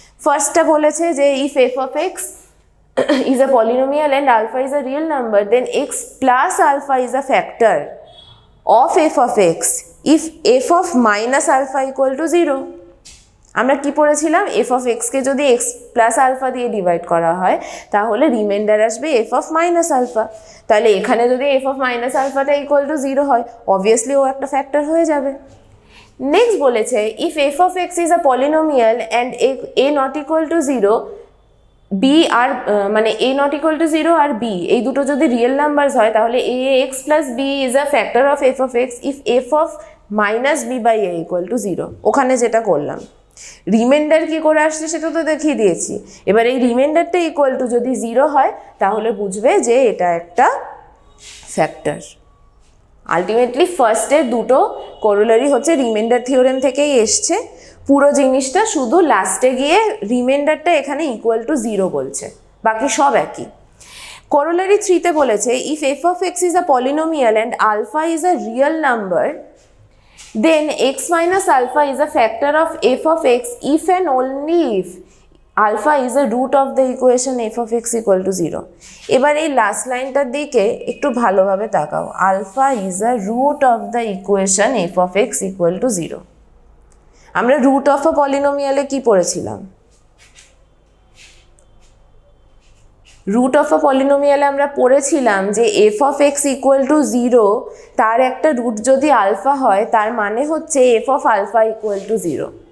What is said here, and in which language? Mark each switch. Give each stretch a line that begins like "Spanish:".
Bangla: ফার্স্টটা বলেছে যে
English: If f of x is a polynomial and alpha is a real number, then x plus alpha is a factor of f of x if f of minus alpha equal to 0।
Bangla: আমরা কি পড়েছিলাম, F of এক্সকে যদি x plus alpha দিয়ে divide করা হয় তাহলে reminder আসবে এফ অফ মাইনাস আলফা। তাহলে এখানে যদি F of minus আলফাটা equal to 0 হয়, অবভিয়াসলি ও একটা ফ্যাক্টর হয়ে যাবে। নেক্সট বলেছে
English: if f of x is a polynomial and a not equal to 0,
Bangla: B আর মানে
English: a not equal to 0 আর b
Bangla: এই দুটো যদি রিয়েল নাম্বারস হয় তাহলে
English: A x plus b is a factor of f of x if f of minus b by a equal to 0।
Bangla: ওখানে যেটা করলাম, reminder কি করে আসছে সেটা তো দেখিয়ে দিয়েছি। এবার এই রিমাইন্ডারটা ইকুয়াল টু যদি 0 হয় তাহলে বুঝবে যে এটা একটা ফ্যাক্টর। আলটিমেটলি ফার্স্টের দুটো কোরোলারি হচ্ছে রিমাইন্ডার থিওরেম থেকেই এসছে। পুরো জিনিসটা শুধু লাস্টে গিয়ে রিমাইন্ডারটা এখানে ইকুয়াল টু 0 বলছে, বাকি সব একই। কোরোলারি 3-তে বলেছে
English: If f of x is a polynomial and alpha is a real number then x minus alpha is a factor of f of x if and only if alpha is a root of the equation f of x equal to 0।
Bangla: এবার এই last লাইনটার দিকে একটু ভালোভাবে তাকাও,
English: Alpha is a root of the equation f of x equal to 0।
Bangla: আমরা root of a পলিনোমিয়ালে কি পড়েছিলাম? Root of a পলিনোমিয়ালে আমরা পড়েছিলাম যে F of x equal to 0 তার একটা রুট যদি আলফা হয় তার মানে হচ্ছে F of alpha equal to 0।